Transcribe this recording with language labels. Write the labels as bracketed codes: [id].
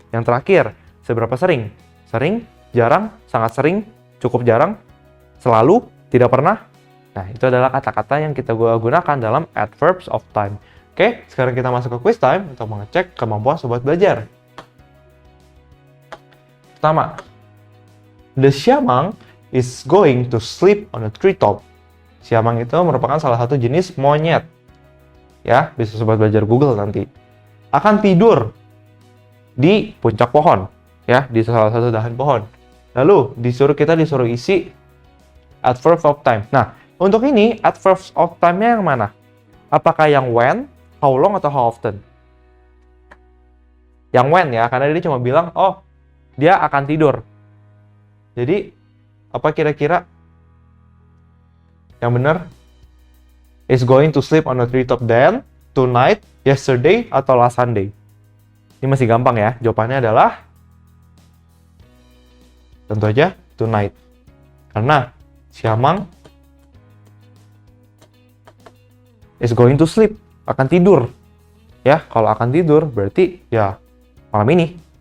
[id] Yang terakhir, seberapa sering? Sering, jarang, sangat sering, cukup jarang, selalu, tidak pernah. Nah, itu adalah kata-kata yang kita gunakan dalam adverbs of time. Oke, sekarang kita masuk ke quiz time untuk mengecek kemampuan Sobat Belajar. Pertama, [en] the siamang is going to sleep on a treetop. [id] Siamang itu merupakan salah satu jenis monyet. Ya, bisa sobat belajar Google nanti. Akan tidur di puncak pohon, ya, di salah satu dahan pohon. Lalu kita disuruh isi adverb of time. Nah, untuk ini adverb of time-nya yang mana? Apakah yang when, [en] how long, [id] atau [en] how often? [id] Yang when ya, karena dia cuma bilang, oh, dia akan tidur. Jadi, apa kira-kira yang benar? [en] Is going to sleep on the treetop then, tonight, yesterday, [id] atau [en] last Sunday? [id] Ini masih gampang ya. Jawabannya adalah tentu aja tonight. Karena siamang [en] is going to sleep, [id] akan tidur. Ya, kalau akan tidur berarti ya malam ini.